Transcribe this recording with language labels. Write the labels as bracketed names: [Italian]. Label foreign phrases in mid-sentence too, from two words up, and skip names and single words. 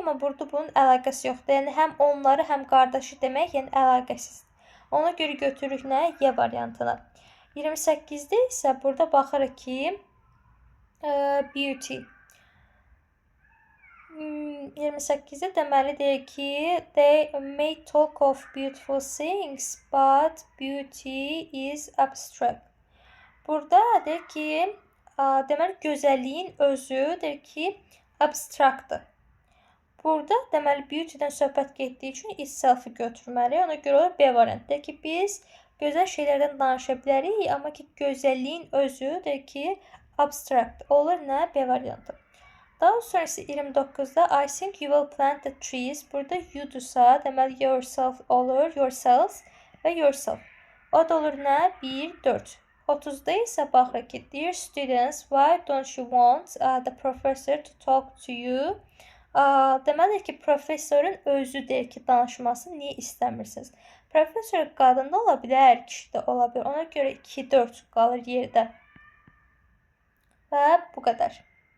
[Azerbaijani] Amma burada bunun əlaqəsi yoxdur. Yəni, həm onları, həm qardaşı demək, yəni əlaqəsiz. Ona görə götürürük nə? Y variantına. 28-də isə burada baxırıq ki, beauty. 28-də deməli deyir ki, [English] they may talk of beautiful things, but beauty is abstract. [Azerbaijani] Burada deyir ki, deməli gözəlliyin özü deyir ki, abstraktdır. Burada deməli beauty-dən söhbət getdiyi üçün itself-i götürməliyik. Ona görə olur B variantı. Deyir ki, biz gözəl şeylərdən danışa bilərik, amma ki gözəlliyin özü deyir ki, abstract. Olur nə? B variantı. Daha sonrası [English] 29'da I think you will plant the trees. [Azerbaijani] Burada you'dursa deməli yourself olur. Yourselves və yourself. O da olur nə? 1, 4. 30'da isə baxırıq ki, [English] dear students, why don't you want the professor to talk to you? [Azerbaijani] Deməli ki, professorun özü deyir ki, danışmasını niyə istəmirsiniz? Professor qadın da ola bilər, kişi də ola bilər. Ona görə 2, 4 qalır yerdə. Və bu qədər.